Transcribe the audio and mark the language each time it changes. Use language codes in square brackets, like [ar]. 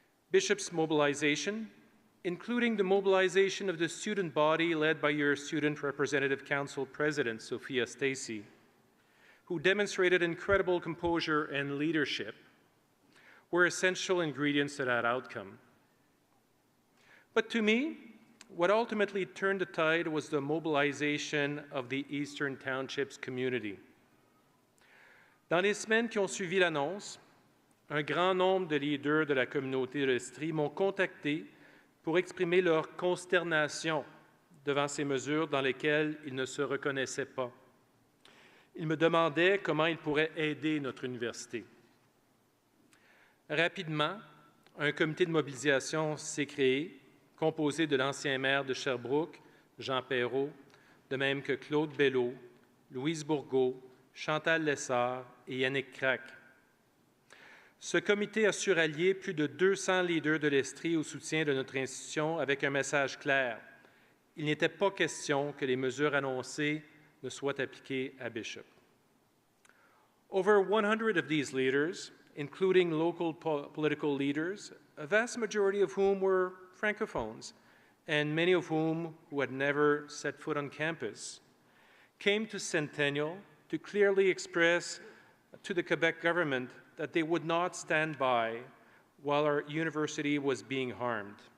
[en] Bishop's mobilization, including the mobilization of the student body led by your Student Representative Council President, Sophia Stacey, who demonstrated incredible composure and leadership, were essential ingredients to that outcome. But to me, what ultimately turned the tide was the mobilisation of the Eastern Townships community. [fr] Dans les semaines qui ont suivi l'annonce, un grand nombre de leaders de la communauté de l'Estrie m'ont contacté pour exprimer leur consternation devant ces mesures dans lesquelles ils ne se reconnaissaient pas. Ils me demandaient comment ils pourraient aider notre université. Rapidement, un comité de mobilisation s'est créé, composé de l'ancien maire de Sherbrooke, Jean Perrault, de même que Claude Belleau, Louise Bourgault, Chantal Lessard et Yannick Crac. Ce comité a su rallier plus de 200 leaders de l'Estrie au soutien de notre institution avec un message clair. Il n'était pas question que les mesures annoncées ne soient appliquées à Bishop. [en] Over 100 of these leaders, including local political leaders, a vast majority of whom were Francophones, and many of whom who had never set foot on campus, came to Centennial to clearly express to the Quebec government that they would not stand by while our university was being harmed.